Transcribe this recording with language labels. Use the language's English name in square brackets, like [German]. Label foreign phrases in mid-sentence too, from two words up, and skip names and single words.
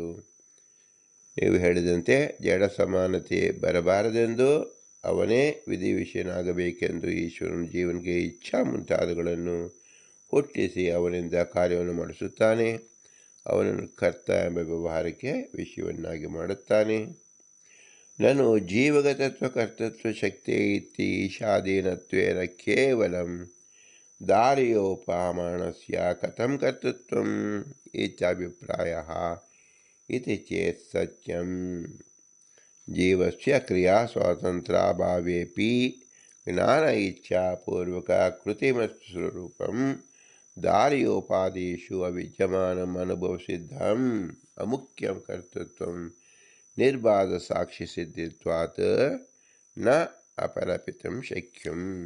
[Kannada] ನೀವು ಹೇಳಿದಂತೆ ಜಡ ಸಮಾನತೆ ಬರಬಾರದೆಂದು ಅವನೇ ವಿಧಿ ವಿಷಯನಾಗಬೇಕೆಂದು ಈಶ್ವರನು ಜೀವನಿಗೆ ಇಚ್ಛಾ ಮುಂತಾದವುಗಳನ್ನು ಹುಟ್ಟಿಸಿ ಅವನಿಂದ ಕಾರ್ಯವನ್ನು ಮಾಡಿಸುತ್ತಾನೆ. ಅವನನ್ನು ಕರ್ತ ಎಂಬ ವ್ಯವಹಾರಕ್ಕೆ ವಿಷಯವನ್ನಾಗಿ ಮಾಡುತ್ತಾನೆ. [Sanskrit] ನಾನು ಜೀವಗತತ್ವ ಕರ್ತೃತ್ವ ಶಕ್ತಿ ಇತಿ ಈಶಾಧೀನತ್ವೇನ ಕೇವಲಂ ದಾರ್ಯೋಪಮಾನಸ್ಯ ಕಥಂ ಕರ್ತೃತ್ವಂ ಇತ್ಯಭಿಪ್ರಾಯಃ ಇತಿ ಚೇತ್ ಸತ್ಯಂ. ಜೀವಸ್ಯ ಕ್ರಿಯಾ ಸ್ವಾತಂತ್ರ್ಯಾಭಾವೇಪಿ ಜ್ಞಾನ ಇಚ್ಛಾಪೂರ್ವಕ ಕೃತಿಮತ್ ಸ್ವರೂಪಂ ದಾರ್ಯೋಪಾದಿಷು ಅವಿದ್ಯಮಾನಂ ಅನುಭವಸಿದ್ಧಂ ಅಮುಖ್ಯಂ ಕರ್ತೃತ್ವಂ ನಿರ್ಬಾಧ ಸಾಕ್ಷಿ ಸಿದ್ಧಿತ್ವಾತ್ ನ ಅಪರಪಿತಂ ಶಕ್ಯಂ.